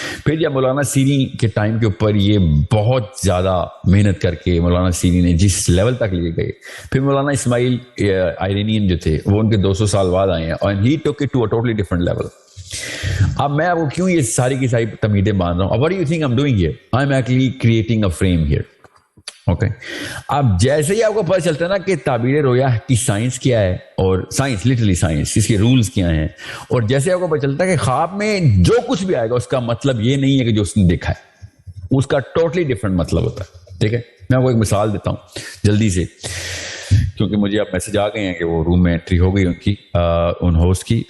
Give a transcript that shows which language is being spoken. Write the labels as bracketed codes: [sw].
[ur] پھر جب مولانا سیری کے ٹائم کے اوپر یہ بہت زیادہ محنت کر کے مولانا سیری نے جس لیول تک لے گئے, پھر مولانا اسماعیل آئرینین جو تھے وہ ان کے 200 سال بعد آئے ہیں, [en] and he took it to a totally different level. [ur] اب میں آپ کو کیوں یہ ساری کی ساری تمہیدیں باندھ رہا ہوں. [en] What do you think I'm doing here? I'm actually creating a frame here. [ur] Okay, اب جیسے ہی آپ کو پتہ چلتا ہے نا کہ تعبیر رویا کی سائنس کیا ہے, اور سائنس لٹرلی سائنس اس کے رولز کیا ہیں, اور جیسے آپ کو پتہ چلتا ہے کہ خواب میں جو کچھ بھی آئے گا اس کا مطلب یہ نہیں ہے کہ جو اس نے دیکھا ہے, اس کا ٹوٹلی ڈفرینٹ مطلب ہوتا ہے. ٹھیک ہے, میں آپ کو ایک مثال دیتا ہوں جلدی سے, کیونکہ مجھے اب میسج آ گئے ہیں کہ وہ روم میں انٹری ہو گئی ان کی, ان ہوسٹ کی.